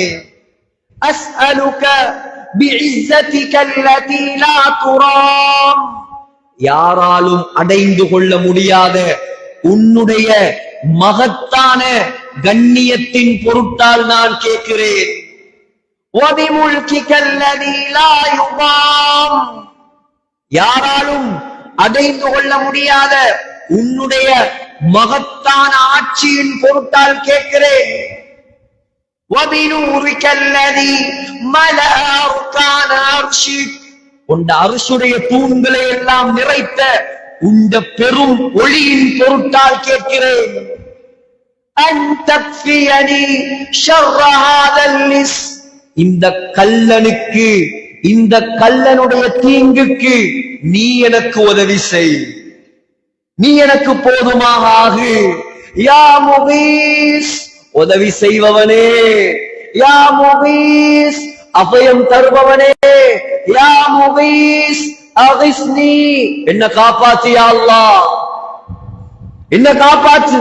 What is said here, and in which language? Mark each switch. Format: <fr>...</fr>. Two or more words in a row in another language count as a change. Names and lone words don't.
<ar>أسألك بعزتك التي لا ترام,</ar> <ta>யாராலும் அடைந்து கொள்ள முடியாத உன்னுடைய மகத்தான கண்ணியத்தின் பொருட்டால் நான் கேட்கிறேன்.</ta> <ar>وبملكك الذي لا يضام,</ar> <ta>யாராலும் அடைந்து கொள்ள முடியாத உன்னுடைய மகத்தான ஆட்சியின் பொருட்டால் கேட்கிறேன்.</ta> <ar>وَبِنُورِكَ الَّذِي مَلَأَ أَرْكَانَ عَرْشِكَ,</ar> <ta>உண்ட அர்ஷுடைய தூண்களை எல்லாம் நிறைத்த உண்ட பெரும் ஒளியின் பொருட்டால் கேட்கிறேன்.</ta> <ar>أَن تَكْفِيَنِي شَرَّ هَذَا اللِّص,</ar> <ta>இந்த கல்லனுக்கு, இந்த கல்லனுடைய தீங்குக்கு நீ எனக்கு உதவி செய், நீ எனக்கு போதுமாக ஆகு.</ta> <ar>يا مغيث,</ar> <ta>உதவி செய்பவனே.</ta> <ar>يا مغيث,</ar> <ta>அபயம் தருபவனே,</ta> <ar>يا مغيث أغثني,</ar> <ta>என்ன காப்பாத்து</ta> <ar>يا الله,</ar> <ta>என்ன காப்பாற்று.</ta>